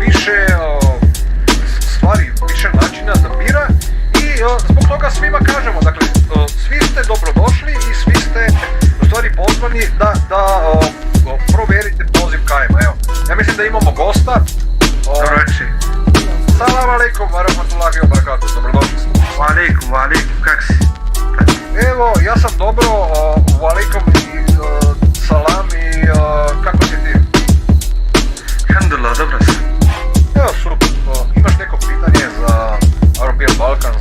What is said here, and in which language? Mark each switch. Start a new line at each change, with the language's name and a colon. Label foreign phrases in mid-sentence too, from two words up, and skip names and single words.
Bosnian: stvari, više načina da bira i zbog toga svima kažemo, dakle, svi ste dobrodošli i svi ste u stvari pozvani da provjerite poziv kajma, evo. Ja mislim da imamo gosta. Dobro večer.
Arabic: سلام عليكم، ورحمة الله وبركاته,
Bosnian: dobrodošli smo.
Arabic: وعليكم,
Bosnian: kak si? Evo, ja sam dobro,
Arabic: وعليكم
Bosnian: i salam i kako si ti? Alhamdulillah, dobro sam. Evo, super, imaš neko pitanje za European Balkans?